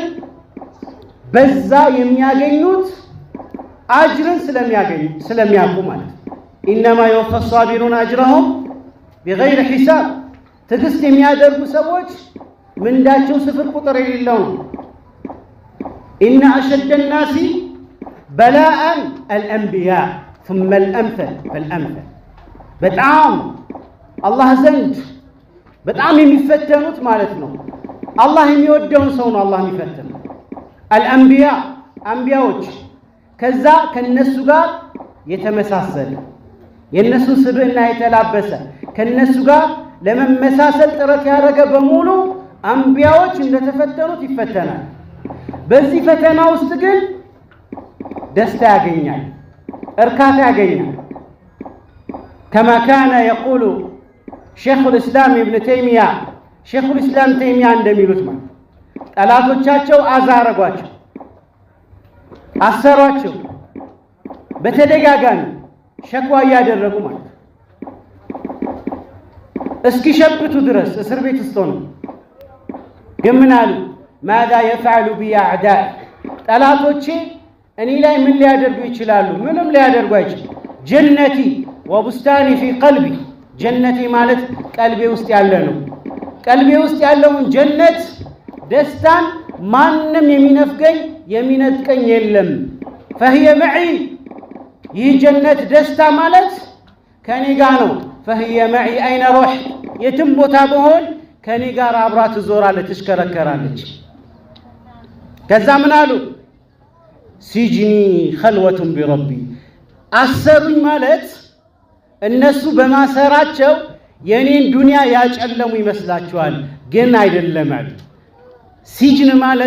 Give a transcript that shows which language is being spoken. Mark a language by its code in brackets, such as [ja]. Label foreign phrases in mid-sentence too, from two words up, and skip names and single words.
[am] በዛ የሚያገኙት አጅርን ስለሚያውቁ ማለት ነው። [ar] إنما يوفى الصابرون أجرهم بغير حساب። [am] ትዕግስት የሚያደርጉ ሰዎች ምንዳቸው ስፍር ቁጥር የሌለው ነው። [ar] إن أشد الناس بلاءً الأنبياء ثم الأمثل فالأمثل። [am] በጣም አላህ ዘንድ በጣም የሚፈተኑት ማለት ነው። አላህ የሚወደውን ሰው ነው አላህ የሚፈተነው። አልአንቢያ አንቢያዎች፣ ከዛ ከነሱ ጋር የተመሳሰለ የነሱ ስብዕና የተላበሰ ከነሱ ጋር ለመመሳሰል ጥረት ያደረገ በሙሉ አንቢያዎች እንደተፈተኑት ይፈተናል። በዚህ ፈተና ውስጥ ግን ደስታ ያገኛል፣ እርካታ ያገኛል። [ar] كما كان يقول شيخ الإسلام ابن تيمية شيخ الإسلام تيمية [am] እንደሚሉት ማለት ጠላቶቻቸው አዛረጓቸው፣ አሰሯቸው፣ በተደጋጋሚ ሸክዋ ያደረጉ ማለት እስኪሸብቱ ድረስ እስር ቤት ውስጥ ሆነው ግን ምን አሉ? [ar] ماذا يفعل بي أعداء [am] ጠላቶቼ እኔ ላይ ምን ሊያደርጉ ይችላሉ? ምንም ሊያደርጉ አይችላሉ። [ar] جنتي وبستاني في قلبي፣ [am] ጀነቲ ማለት ቀልቤ ውስጥ ያለ ነው። ቀልቤ ውስጥ ያለውን ጀነት ደስታን ማንም የሚነፍገኝ የሚነጥቀኝ የለም። [ar] فهي معي፣ [am] ይህ ጀነት ደስታ ማለት ከኔ ጋር ነው። [ar] فهي معي أين روح፣ [am] የትም ቦታ በሆን ከኔ ጋር አብራ ትዞራለች፣ ትሽከረከራለች። ከዛ ምን አሉ? [ar] سجني خلوة بربي፣ [am] አሰሩኝ ማለት እነሱ በማሰራቸው የኔን ዱንያ ያጨለሙ ይመስላችኋል፣ ግን አይደለም አሉ። ሲጅን ማለት